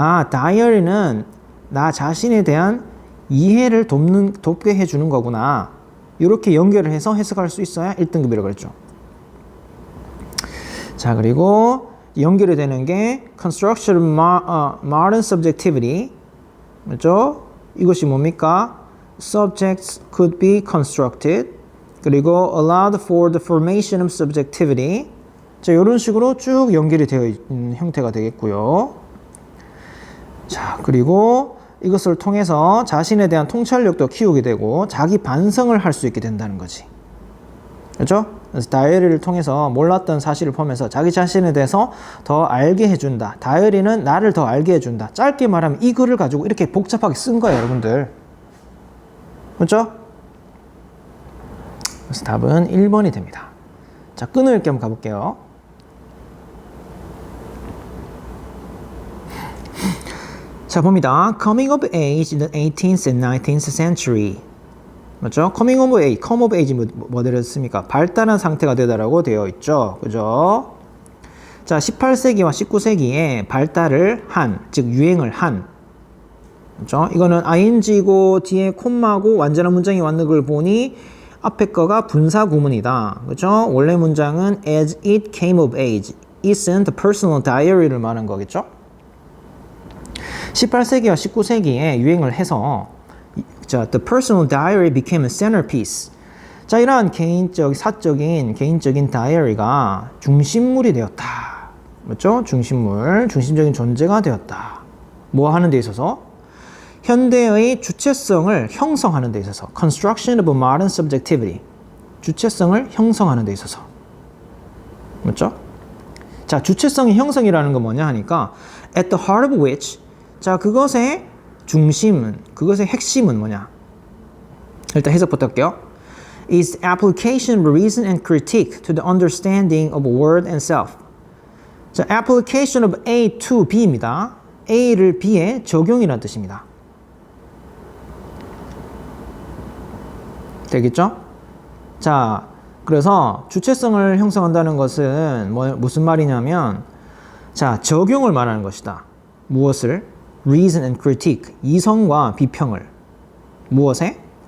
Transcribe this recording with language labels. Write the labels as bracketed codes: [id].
[ko] 다이어리는 나 자신에 대한 이해를 돕게 해주는 거구나. 이렇게 연결을 해서 해석할 수 있어야 1등급이라고 그랬죠. 자, 그리고 연결이 되는 게 [en] construction of modern subjectivity. [ko] 맞죠? 이것이 뭡니까? [en] Subjects could be constructed. [ko] 그리고 [en] allowed for the formation of subjectivity. [ko] 자, 이런 식으로 쭉 연결이 되어 있는 형태가 되겠고요. 자, 그리고 이것을 통해서 자신에 대한 통찰력도 키우게 되고 자기 반성을 할 수 있게 된다는 거지. 그렇죠? 그래서 다이어리를 통해서 몰랐던 사실을 보면서 자기 자신에 대해서 더 알게 해준다. 다이어리는 나를 더 알게 해준다. 짧게 말하면 이 글을 가지고 이렇게 복잡하게 쓴 거예요, 여러분들. 그렇죠? 그래서 답은 1번이 됩니다. 자, 끈을 겸 가볼게요. 자, 봅니다. [en] Coming of age in the 18th and 19th century. [ko] 맞죠? [en] Coming of age, come of age 뭐 되었습니까? [ko] 발달한 상태가 되다라고 되어 있죠. 그죠? 자, 18세기와 19세기에 발달을 한, 즉 유행을 한. 그죠? 이거는 ing고 뒤에 콤마고 완전한 문장이 왔는 걸 보니 앞에 거가 분사 구문이다. 그죠? 원래 문장은 [en] as it came of age. [ko] It은 the personal diary를 말하는 거겠죠? 18세기와 19세기에 유행을 해서 자, [en] the personal diary became a centerpiece. [ko] 자, 이러한 사적인, 개인적인 다이어리가 중심물이 되었다. 맞죠? 중심적인 존재가 되었다. 뭐 하는 데 있어서? 현대의 주체성을 형성하는 데 있어서. [en] Construction of modern subjectivity. [ko] 주체성을 형성하는 데 있어서. 맞죠? 자, 주체성의 형성이라는 건 뭐냐 하니까 [en] at the heart of which [ko] 자, 그것의 중심은, 그것의 핵심은 뭐냐? 일단 해석부터 할게요. [en] is application of reason and critique to the understanding of word and self. 자, application of A to B입니다. [ko] A를 B에 적용이라는 뜻입니다. 되겠죠? 자, 그래서 주체성을 형성한다는 것은 무슨 말이냐면, 자, 적용을 말하는 것이다. 무엇을? [en] reason and critique. [ko] 이성과 비평을. 무엇에?